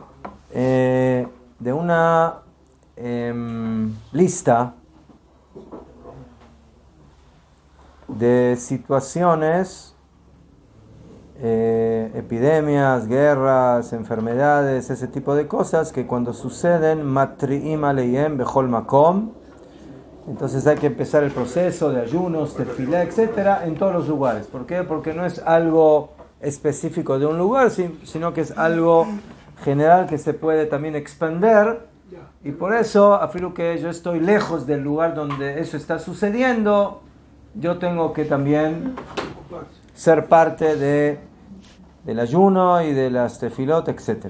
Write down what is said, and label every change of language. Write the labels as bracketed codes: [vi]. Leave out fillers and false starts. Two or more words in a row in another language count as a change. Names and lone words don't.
[es] de una lista de situaciones, epidemias, guerras, enfermedades, ese tipo de cosas que cuando suceden, [he] מתריעים עליהם בכל מקום. [es] Entonces hay que empezar el proceso de ayunos, tefilá, etcétera, en todos los lugares. ¿Por qué? Porque no es algo específico de un lugar, sino que es algo general que se puede también expander. Y por eso, afirmo que yo estoy lejos del lugar donde eso está sucediendo, yo tengo que también ser parte del ayuno y de las tefilot, etcétera.